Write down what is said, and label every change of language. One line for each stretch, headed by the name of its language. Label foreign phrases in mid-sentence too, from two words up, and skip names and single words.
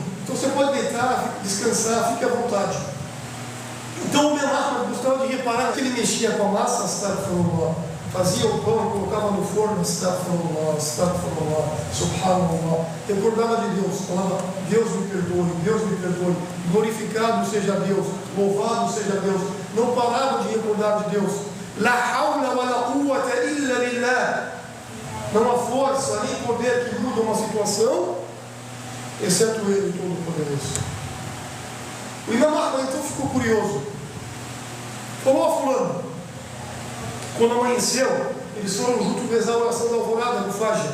Portuguese: Então você pode deitar, descansar, fique à vontade. Então o Imam Ahmad gostava de reparar que ele mexia com a massa, fazia o pão, colocava no forno, subhanallah, recordava de Deus, falava: Deus me perdoe, glorificado seja Deus, louvado seja Deus. Não parava de recordar de Deus.
Arabic: لا حول ولا قوة إلا بالله.
Portuguese: Não há força nem poder que muda uma situação, exceto Ele Todo-Poderoso. O Imam Ahmad então ficou curioso. Falou a fulano, quando amanheceu, eles foram juntos rezar a oração da alvorada do Fajr.